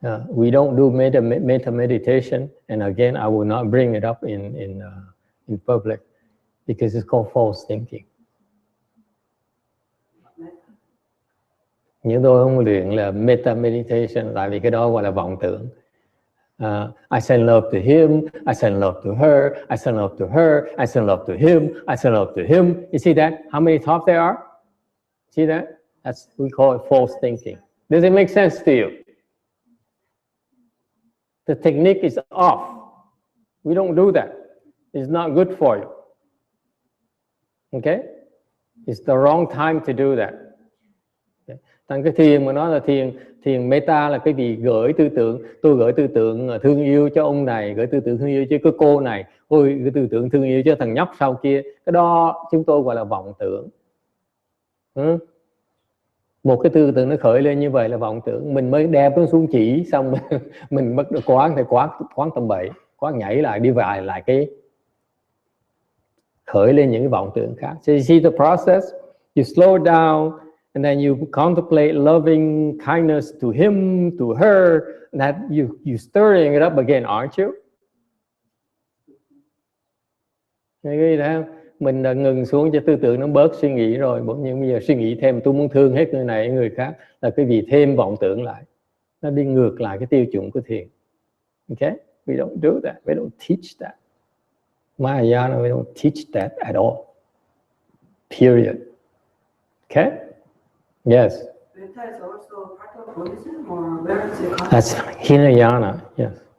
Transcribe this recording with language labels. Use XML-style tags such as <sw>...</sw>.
<en>We don't do metta meditation, and again, I will not bring it up in public because it's called false thinking.</en> <vi>Nhưng tôi không luyện là metta meditation, tại vì cái đó gọi là vọng tưởng.</vi> <en>I send love to him, I send love to her, I send love to her, I send love to him, I send love to him. You see that? How many thoughts there are? See that? We call it false thinking. Does it make sense to you? The technique is off. We don't do that. It's not good for you. Okay? It's the wrong time to do that. Okay.</en> <vi>Thành cái thiền mà nói là thiền metta là cái gì? Gửi tư tưởng. Tôi gửi tư tưởng thương yêu cho ông này, gửi tư tưởng thương yêu cho cái cô này, ôi gửi tư tưởng thương yêu cho thằng nhóc sau kia. Cái đó chúng tôi gọi là vọng tưởng. Một cái tư tưởng nó khởi lên như vậy là vọng tưởng. Mình mới đem nó xuống chỉ, xong mình bắt đầu quán tầm bậy, quán nhảy lại, đi lại cái khởi lên những cái vọng tưởng khác.</vi> <en>So you see the process? You slow down, and then you contemplate loving kindness to him, to her. That you stirring it up again, aren't you?</en> <vi>Nghĩ thấy không? Mình đã ngừng xuống cho tư tưởng nó bớt suy nghĩ rồi, nhưng bây giờ suy nghĩ thêm tôi muốn thương hết người này người khác, là cái gì thêm vọng tưởng lại, nó đi ngược lại cái tiêu chuẩn của thiền.</vi> <en>Okay, we don't do that, we don't teach that. Mahayana, we don't teach that at all. Period. Okay. Yes. Metta is also part of Buddhism, or where is it? That's Hinayana. Yes.</en>